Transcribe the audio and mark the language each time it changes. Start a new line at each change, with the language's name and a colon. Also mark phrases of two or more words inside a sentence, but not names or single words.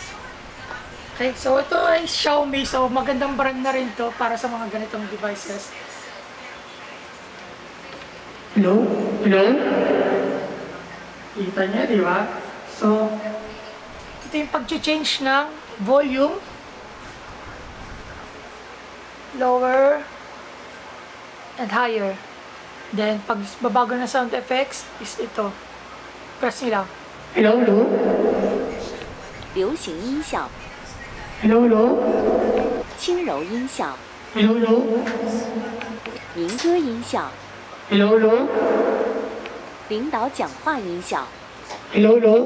Filipino: Okay, so ito ay Xiaomi. So, magandang brand na rin to para sa mga ganitong devices.
English: Hello? Hello?
Filipino: Kita niya, di ba? So, ito yung pag-change ng volume.
English: Lower and higher.
Filipino: Then, pag babago na
English: sound effects,
Filipino: is ito. Press nyo lang.
English: Hello, hello?
Chinese: 流行音效
English: Hello, hello?
Chinese: 轻柔音效
English: Hello, hello?
Chinese: 民歌音效
English: Hello, hello?
Chinese: 领导讲话音效
English: Hello, hello?